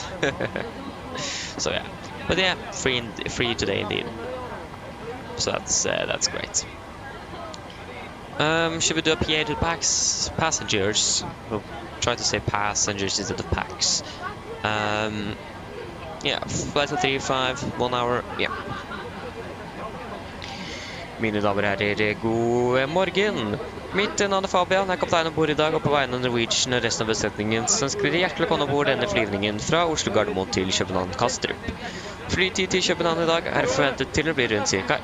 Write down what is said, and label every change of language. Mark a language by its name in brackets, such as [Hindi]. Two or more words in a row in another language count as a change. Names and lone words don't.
[English] So yeah, but yeah, free today indeed. So that's great. Should we do a PA to passengers? We'll try to say passengers instead of packs. Yeah, flight to 35, 1 hour. Yeah. [Norwegian] Mine damer og herrer, god morgen. Mitt navn Fabian, jeg er kaptein ombord I dag, og på vegne av Norwegian og resten av besetningen så ønsker dere hjertelig velkommen ombord denne flyvningen fra Oslo Gardermoen til København Kastrup. Flytid til København I dag forventet til å bli rundt ca.